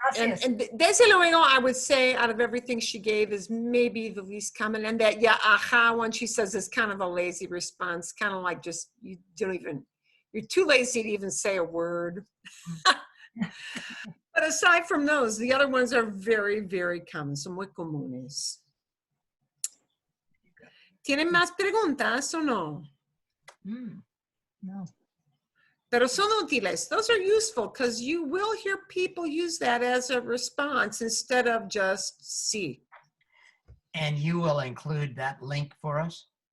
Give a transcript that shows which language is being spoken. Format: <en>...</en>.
<en>And desde luego, I would say out of everything she gave is maybe the least common. And that aha one she says is kind of a lazy response, kind of like just, you're too lazy to even say a word. But aside from those, the other ones are very, very common.</en> <es>Son muy comunes. ¿Tienen más preguntas o no? No. Pero son útiles.</es> <en>Those are useful because you will hear people use that as a response instead of just sí. And you will include that link for us?</en>